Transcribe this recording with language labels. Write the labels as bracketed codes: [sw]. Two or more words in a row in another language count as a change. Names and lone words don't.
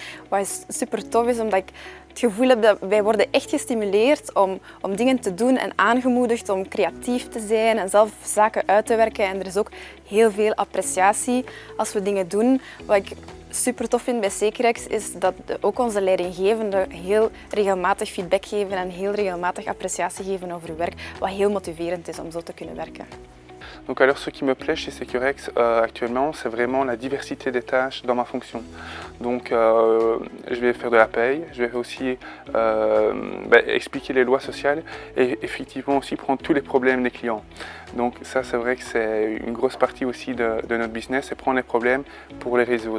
[nl] Wat super tof is, omdat ik het gevoel heb dat wij worden echt gestimuleerd om dingen te doen en aangemoedigd om creatief te zijn en zelf zaken uit te werken. En er is ook heel veel appreciatie als we dingen doen. Wat ik super tof vind bij Securex is dat ook onze leidinggevenden heel regelmatig feedback geven en heel regelmatig appreciatie geven over uw werk, wat heel motiverend is om zo te kunnen werken. [fr] Donc alors ce qui me plaît chez Securex actuellement, c'est vraiment la diversité des tâches dans ma fonction. Donc je vais faire de la paye, je vais aussi expliquer les lois sociales et effectivement aussi prendre tous les problèmes des clients. Donc ça c'est vrai que c'est une grosse partie aussi de notre business, c'est prendre les problèmes pour les résoudre.